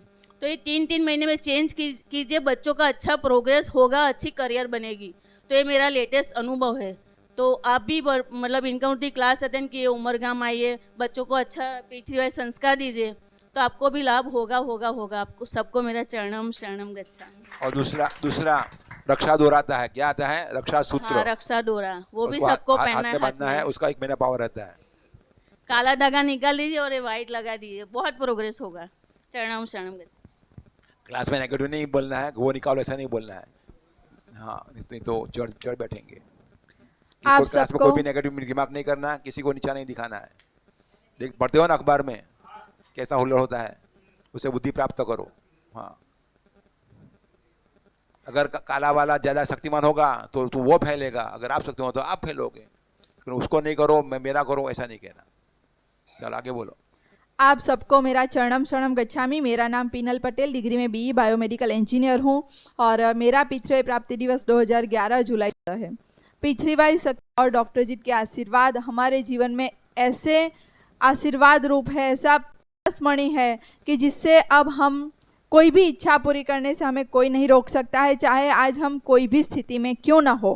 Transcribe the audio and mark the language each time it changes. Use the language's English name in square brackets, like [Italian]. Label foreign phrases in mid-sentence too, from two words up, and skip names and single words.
[Hindi] तो ये 3-3 महीने में चेंज कीजिए, बच्चों का अच्छा प्रोग्रेस होगा, अच्छी करियर बनेगी। तो ये मेरा लेटेस्ट अनुभव है। तो आप भी मतलब इनकाउंटी [English] class attend [Hindi] किए, उमरगाम आइए, बच्चों को अच्छा P3Y संस्कार दीजिए, तो आपको भी लाभ होगा। आपको सबको मेरा [Sanskrit] चरणम शरणम गच्छामि। [Hindi] और दूसरा रक्षा डोरा आता है, क्या आता है? रक्षा सूत्र। हाँ, रक्षा डोरा, वो भी उसको सबको हाथ पहनना में बांधना है। उसका 1 महीना पावर रहता है। काला धागा निकाल दीजिए और ये वाइट लगा दीजिए, बहुत प्रोग्रेस होगा। [Sanskrit] चरणम शरणम गच्छामि। [Hindi] क्लास में नेगेटिव नहीं बोलना है, वो निकालो ऐसा नहीं बोलना है। हाँ, नहीं तो चढ़ बैठेंगे। आप क्लास में कोई भी [English] negative remark [Hindi] नहीं करना, किसी को नीचा नहीं दिखाना है। देख पढ़ते हो ना अखबार में कैसा हुल्लड़ होता है, उसे बुद्धि प्राप्त करो। हाँ, अगर काला वाला ज़्यादा शक्तिमान होगा तो वो फैलेगा, अगर आप शक्तिमान हो तो आप फैलोगे। तो उसको नहीं करो, मैं मेरा करो, ऐसा नहीं कहना। चल आगे बोलो। आप सबको मेरा [Sanskrit] चरणम शरणम गच्छामि। [Hindi] मेरा नाम पीनल पटेल, डिग्री में [English] BE biomedical engineer [Hindi] हूँ और मेरा P3Y प्राप्ति दिवस 2011 जुलाई का है। P3Y और डॉक्टर जी के आशीर्वाद हमारे जीवन में ऐसे आशीर्वाद रूप है, ऐसा परसमणि है कि जिससे अब हम कोई भी इच्छा पूरी करने से हमें कोई नहीं रोक सकता है, चाहे आज हम कोई भी स्थिति में क्यों ना हो।